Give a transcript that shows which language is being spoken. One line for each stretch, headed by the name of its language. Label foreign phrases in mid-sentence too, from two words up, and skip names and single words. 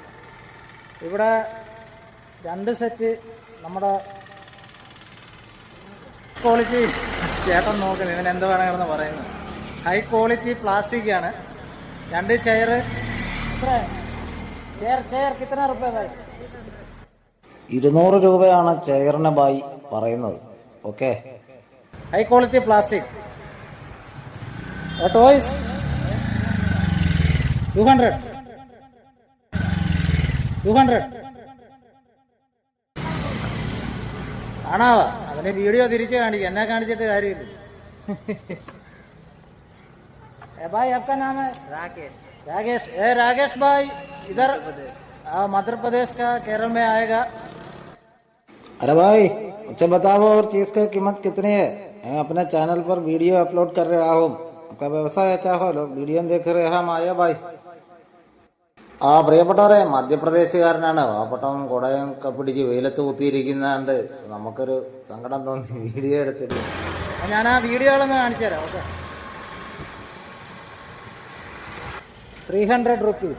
Malayalam: ഇവിടെ 2 സെറ്റ് നമ്മുടെ ക്വാളിറ്റി, ചേട്ടൻ നോക്കുന്നത് ഇവൻ എന്ത് വേണമെന്ന് പറയുന്നത്,
English: high quality plastic
Malayalam: ആണ്.
Hindi: 2
English: chair. chair
Hindi: കിतना रुपए भाई?
Malayalam: 200 രൂപയാണ് ചെയറിന് ബായി പറയുന്നത്. ഓക്കെ,
English: high quality plastic.
Malayalam: ടോയ്സ് 200 കാണാവാ. അവന് വീഡിയോ തിരിച്ച് കാണിക്കും, എന്നെ കാണിച്ചിട്ട് കാര്യമില്ല.
Hindi: भाई आपका नाम है? राकेश. राकेश भाई इधर मध्य प्रदेश का केरल में आएगा. अरे भाई मुझे बताओ और चीज की कीमत कितनी है? मैं अपने चैनल पर वीडियो अपलोड कर रहा हूँ. आपका व्यवसाय अच्छा हो, लोग വീഡിയോ देख रहे हैं.
Malayalam: മായ ഭായ്. ആ പ്രിയപ്പെട്ടവരെ, മധ്യപ്രദേശുകാരനാണ്. പാവപ്പെട്ടവൻ കുടയും പിടിച്ച് വെയിലത്ത് കുത്തിയിരിക്കുന്നാണ്ട് നമുക്കൊരു സങ്കടം തോന്നി വീഡിയോ എടുത്തിട്ട്. ഞാൻ ആ വീഡിയോകളൊന്ന് കാണിച്ചു തരാം. ഓക്കെ, 300 rupees.